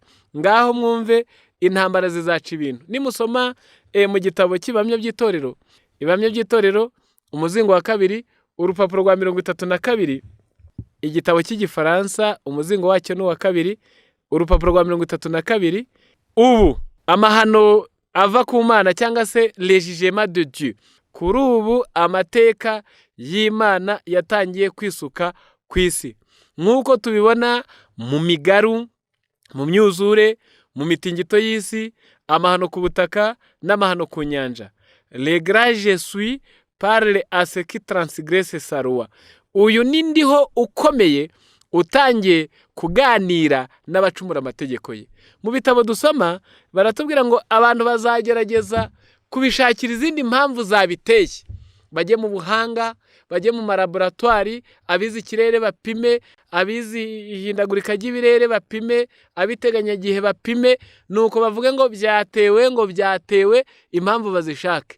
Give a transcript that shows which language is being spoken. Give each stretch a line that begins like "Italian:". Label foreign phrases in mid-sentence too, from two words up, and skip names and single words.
Kinyarwanda: Ngaho mwumve, intambara zizaca ibintu. Nimusoma mu gitabo cy'Ibamya by'itorero, Ibamya by'itorero, umuzingo wa 2, urupapuro rwa 32, igitabo cy'igifaransa, umuzingo wacyo ni uwa 2, urupapuro rwa 32. Ubu amahano ava ku Mana cyangwa se
French: le jugement de Dieu.
Kinyarwanda: Kuri ubu amateka y'Imana yatangiye kwisuka ku isi, nk'uko tubibona mu migaru, mu myuzure, mu mitingito y'isi, amahano ku butaka n'amahano ku nyanja.
French: Le grand je suis parle à ce qui transgresse sa loi.
Kinyarwanda: Uyu ni ndiho ukomeye utangiye kuganira n'abacumura amategeko ye. Mu bitabo dusoma baratubwira ngo abantu bazagerageza kubishakira izindi mpamvu zabiteye. Bajye mu buhanga, bajye mu malaboratoire, abizi ikirere bapime, abizi ihindagurika ry'ibirere bapime, abiteganyagihe bapime, nuko bavuge ngo byatewe, impamvu bazishake.